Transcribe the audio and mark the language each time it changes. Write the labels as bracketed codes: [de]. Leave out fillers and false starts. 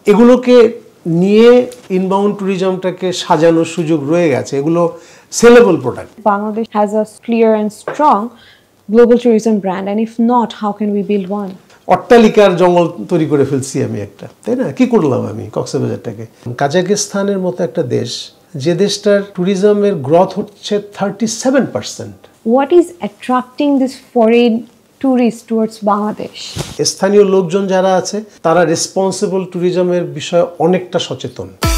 [bn] এগুলোকে নিয়ে ইনবাউন্ড ট্যুরিজমটাকে সাজানোর সুযোগ রয়ে গেছে। এগুলো sellable product. [en] Bangladesh has a clear and strong global tourism brand, and if not, how can we build one? [bn] অট্টালিকার জঙ্গল তৈরি করে ফেলছি আমি একটা, তাই না? কি করলাম আমি কক্সবাজারটাকে? কাজাকিস্তানের মতো একটা দেশ, যে দেশটার ট্যুরিজমের গ্রোথ হচ্ছে 37%। [en] What is attracting this foreign tourists towards Bangladesh? [bn] স্থানীয় লোকজন যারা আছে তারা রেসপন্সিবল ট্যুরিজমের বিষয়ে অনেকটা সচেতন।